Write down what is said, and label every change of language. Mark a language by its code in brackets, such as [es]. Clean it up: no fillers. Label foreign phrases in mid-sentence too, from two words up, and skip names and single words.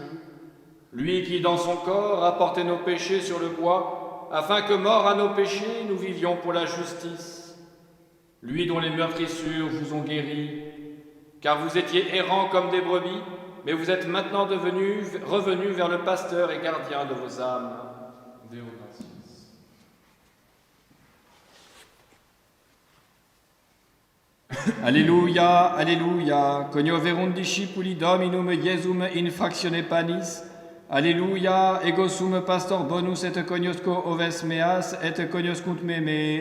[fr] Lui qui, dans son corps, a porté nos péchés sur le bois, afin que, morts à nos péchés, nous vivions pour la justice. Lui dont les meurtrissures vous ont guéris, car vous étiez errants comme des brebis, mais vous êtes maintenant revenus vers le pasteur et gardien de vos âmes. [la] Deo gratias. Alléluia, Alléluia, conioverunt discipuli Dominum Iesum in fractione panis. Alléluia, ego sum pastor bonus et cognosco oves meas et cognoscunt me.